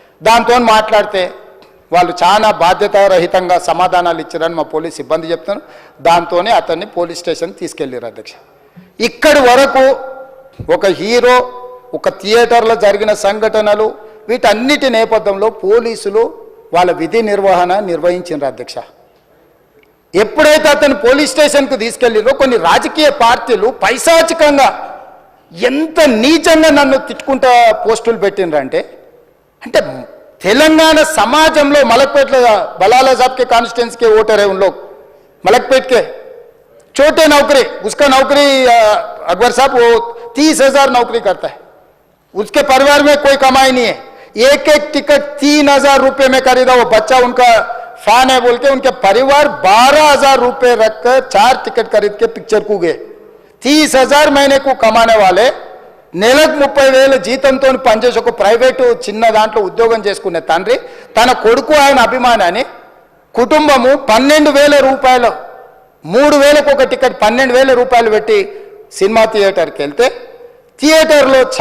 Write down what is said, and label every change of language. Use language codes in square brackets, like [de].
[te] దాంతో మాట్లాడితే వాళ్ళు చాలా బాధ్యతారహితంగా సమాధానాలు ఇచ్చారని మా పోలీస్ సిబ్బంది చెప్తున్నారు. దాంతోనే అతన్ని పోలీస్ స్టేషన్ తీసుకెళ్ళారు అధ్యక్ష. ఇక్కడి వరకు ఒక హీరో, ఒక థియేటర్లో జరిగిన సంఘటనలు, వీటన్నిటి నేపథ్యంలో పోలీసులు వాళ్ళ విధి నిర్వహణ నిర్వహించారు అధ్యక్ష. ఎప్పుడైతే అతను పోలీస్ స్టేషన్కు తీసుకెళ్ళిరో కొన్ని రాజకీయ పార్టీలు పైశాచికంగా ఎంత నీచంగా నన్ను తిట్టుకుంటా పోస్టులు పెట్టినరంటే, అంటే తెలంగాణ समाजంలో [hi] मलकपेट बलाला साहब के कॉन्स्टिट्यूंसी के वोटर है, उन लोग मलकपेट के छोटे नौकरी, उसका नौकरी अकबर साहब वो 30,000 नौकरी करता है, उसके परिवार में कोई कमाई नहीं है, एक टिकट 3,000 रुपये में खरीदा, वो बच्चा उनका फैन है बोल के उनके परिवार 12,000 रुपये रखकर 4 टिकट खरीद के पिक्चर को गए. 30,000 महीने को कमाने वाले [te] నెలకు 30,000 జీతంతో పనిచేసి ఒక ప్రైవేటు చిన్న దాంట్లో ఉద్యోగం చేసుకునే తండ్రి తన కొడుకు ఆయన అభిమానాన్ని కుటుంబము 12,000 రూపాయలు 3,000కు ఒక టికెట్ 12,000 రూపాయలు పెట్టి సినిమా థియేటర్కి వెళ్తే థియేటర్లో